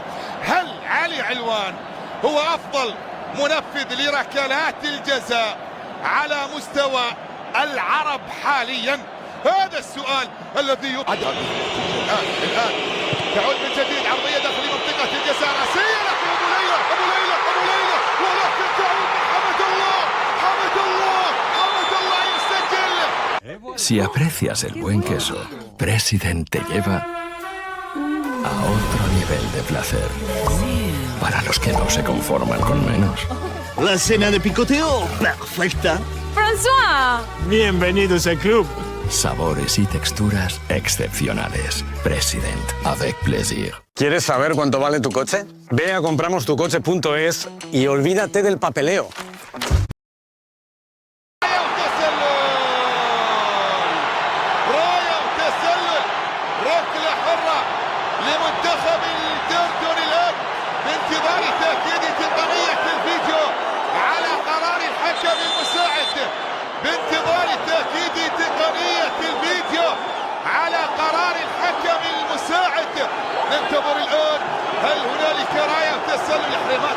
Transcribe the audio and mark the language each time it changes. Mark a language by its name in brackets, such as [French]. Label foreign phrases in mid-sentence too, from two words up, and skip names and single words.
[Arabic] هل علي علوان هو أفضل منفذ لركلات الجزاء على مستوى العرب حاليا؟ هذا السؤال الذي يطرح الآن. تعود من جديد عرضية داخل منطقة الجزاء، راسية لكن أبو ليلى ولكن تعود حمد الله يسجل. [Spanish] Si aprecias el buen queso, President te lleva a otro nivel de placer. Para los que no se conforman con menos. La cena de picoteo perfecta. François. Bienvenidos al club. Sabores y texturas excepcionales. [French] President, avec plaisir. [Spanish] ¿Quieres saber cuánto vale tu coche? Ve a compramostucoche.es y olvídate del papeleo. [Arabic] ركلة حرة لمنتخب الأردن الآن بانتظار تأكيد تقنية الفيديو على قرار الحكم المساعد، بانتظار تأكيد تقنية الفيديو على قرار ننتظر الآن هل هنالك راية تسلل حريمات؟